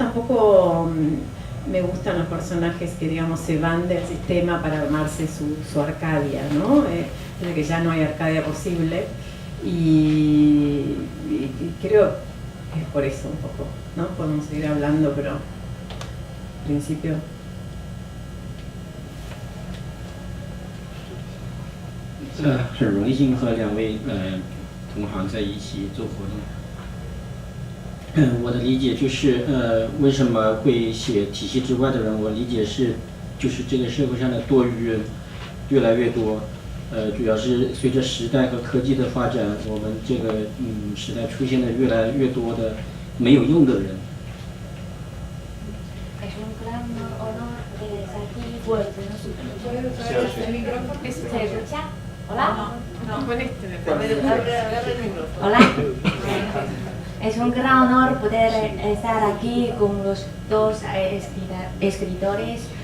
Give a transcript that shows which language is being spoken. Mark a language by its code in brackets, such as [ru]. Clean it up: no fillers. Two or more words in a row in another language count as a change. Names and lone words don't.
[es] Tampoco me gustan los personajes que, digamos, se van del sistema para armarse su Arcadia, ¿no? De que ya no hay Arcadia posible, y creo que es por eso un poco, ¿no? Podemos seguir hablando, pero al principio... [zh] 很荣幸和两位同行在一起做活动。我的理解就是为什么会写体系之外的人，我理解是就是这个社会上的多余人越来越多，主要是随着时代和科技的发展，我们这个时代出现了越来越多的没有用的人。 [es] Hola. No, con este me Hola. Es un gran honor poder estar aquí con los dos escritores.